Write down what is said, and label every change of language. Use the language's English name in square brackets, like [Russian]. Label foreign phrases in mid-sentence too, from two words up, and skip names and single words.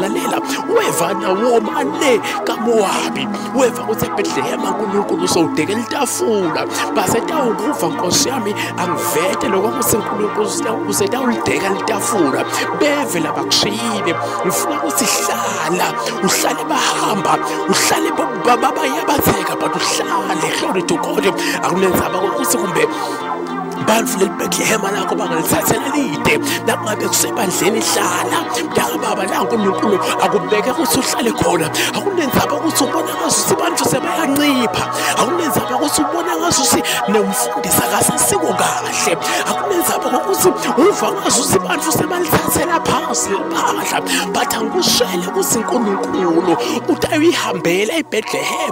[Swati] Lalela weva Nawomi ale kaMowabi, weva ukuthi eBethlehem uNkulunkulu uzowudekela itafula, basetawukuva Nkosi yami angivete lokho ukuthi uNkulunkulu usetawulideka litafula. Beve labakushiyile, ngifuna ukuthi hlala, uhlale bahamba, uhlale bayabatheka, but uhlale. [English] Glory to God. [Swati] Akunenzaba ukuthi kumbe bantfu leBethlehem lakho bangalithathela lide, nakungabe kusebandleni hlala mntakababa la uNkulunkulu akubeke ukuthi uhlale khona. Akunenzaba ukuthi ubona ngazuthi bantfu sebayancipha, akunenzaba ukuthi ubona ngazuthi nemfundisi akasasiko kahle, akunenzaba ukuthi uva ngazuthi bantfu sebalithathela phasi liphahla, but angikushele ukuthi uNkulunkulu utayihambela eBethlehem.